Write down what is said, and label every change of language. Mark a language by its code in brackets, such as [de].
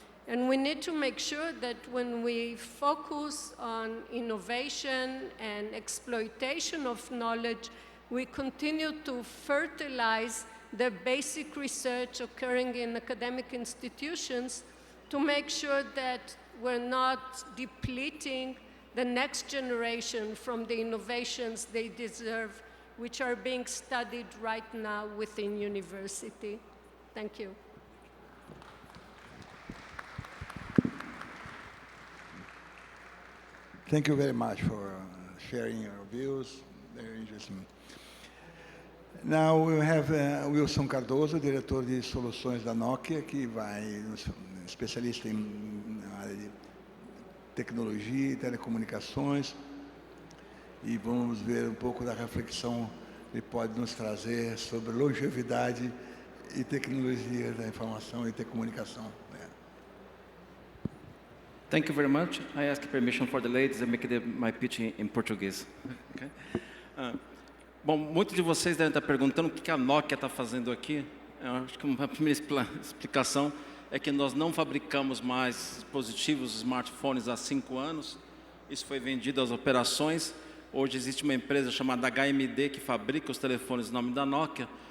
[en] And we need to make sure that when we focus on innovation and exploitation of knowledge, we continue to fertilize the basic research occurring in academic institutions to make sure that we're not depleting the next generation from the innovations they deserve, which are being studied right now within university. Thank you. Thank you very much for sharing your views. Very interesting. Now we have [pt] Wilson Cardoso, diretor de soluções da Nokia, que vai, especialista na área de tecnologia e telecomunicações, e vamos ver um pouco da reflexão que ele pode nos trazer sobre longevidade e tecnologia da informação e telecomunicação. [en] Thank you very much. I ask permission for the ladies and make my pitch in Portuguese. Okay. [pt] Bom, muitos de vocês devem estar perguntando o que a Nokia está fazendo aqui. Eu acho que uma primeira explicação é que nós não fabricamos mais dispositivos, smartphones há 5 anos. Isso foi vendido às operações. Hoje existe uma empresa chamada HMD que fabrica os telefones em nome da Nokia.